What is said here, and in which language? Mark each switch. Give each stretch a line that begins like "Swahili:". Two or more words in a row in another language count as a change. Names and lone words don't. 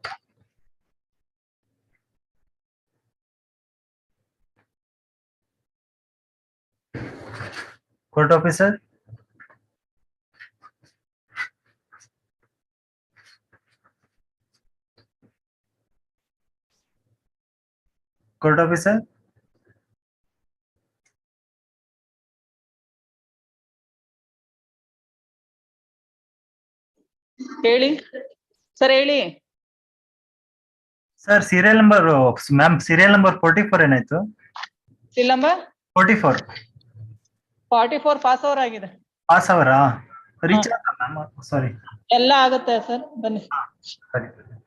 English: Court officer. Court officer.
Kannada: ಹೇಳಿ ಸರ್ ಹೇಳಿ.
English: Sir, serial number, ma'am, serial number 44 ಏನಾಯ್ತು? sil number 44.
Kannada: 44
English: pass over
Kannada: ಆಗಿದೆ.
English: pass avara? reach ma'am, sorry.
Kannada: ಎಲ್ಲ ಆಗುತ್ತೆ ಸರ್, ಬನ್ನಿ. ಸರಿ.